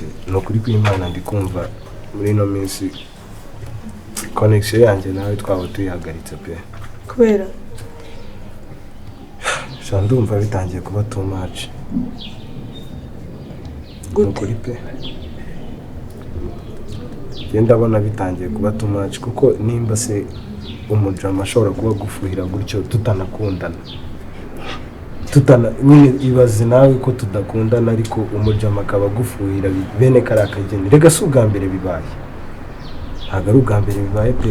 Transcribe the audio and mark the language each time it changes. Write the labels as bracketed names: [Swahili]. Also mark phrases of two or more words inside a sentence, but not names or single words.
[Kinyarwanda] no kuri kw'Imana ndi kumva muri no minsi connection yanjye nawe twaba tuyihagaritse pe kubera sha ndumva bitangiye kuba [English] too much [Kinyarwanda] kuri pe genda abona bitangiye kuba [English] too much [Kinyarwanda] kuko nimba se umujama ashobora kuba gufuhira gutyo tutanakundana nyine ibaze nawe ko tudakundana ariko umujama akaba gufuhira bene karakageni rega si ubwa mbere bibaye ntabwo ari ubwa mbere bibaye pe